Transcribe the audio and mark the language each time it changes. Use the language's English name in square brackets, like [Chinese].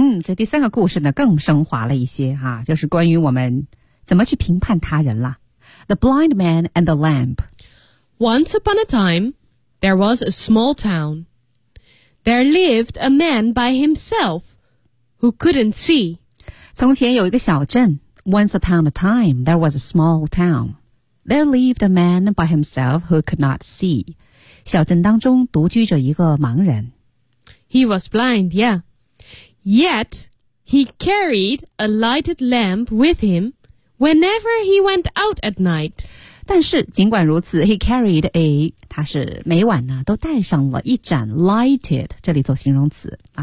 [Chinese] 这第三个故事呢更升华了一些哈、啊、就是关于我们怎么去评判他人了。 [English] The blind man and the lamp. Once upon a time, there was a small town. There lived a man by himself who couldn't see. [Chinese] 从前有一个小镇。 [English] Once upon a time, there was a small town. There lived a man by himself who could not see. [Chinese] 小镇当中独居着一个盲人。 [English] He was blind, yeah. Yet, he carried a lighted lamp with him whenever he went out at night. [Chinese] 但是尽管如此 , [English] he carried a, [Chinese] 他是每晚呢都带上了一盏 lighted, 这里做形容词、啊